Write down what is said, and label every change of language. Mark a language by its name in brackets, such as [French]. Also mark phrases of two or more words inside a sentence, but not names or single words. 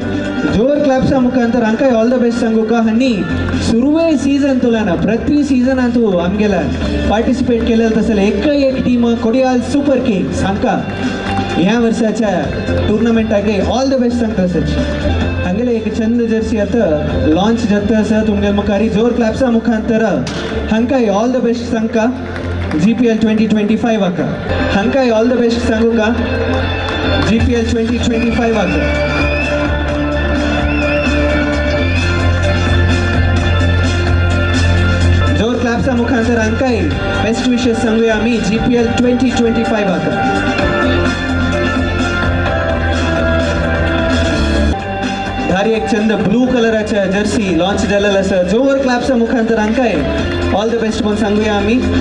[Konkani] जोर क्लॅप्सा मुखांतर हांकांय [English] all the best [Konkani] सांगुका. आनी सुरवे सीझन तुलाना प्रति सीझनान तूं आमगेल्या पार्टिसिपेट केलेलो तसले एक टीम कोडियाल सुपर किंग्स हांकां ह्या वर्षाच्या टुर्नामेंटागे [English] all the best [Konkani] सांगता सची हांगेले एक चंद जर्सी आता लॉन्च जाता आसा तुमगे मुखारी जोर क्लॅप्सा मुखांतर हांकाय [English] all the best [Konkani] सांगका GPL 2025 आका हांकाय [English] all the best [Konkani] सांगू का GPL 2025 आका जोर क्लॅप्सा मुखांतर हांकाय [English] best wishes [Konkani] सांगूया आमी GPL 2025 आका धारी एक चंद ब्लू कलराच्या जर्सी लॉन्च झालेला आसा जोर क्लॅप्सा मुखांतर हांकाय [English] all the best [Konkani] म्हणून सांगूया आमी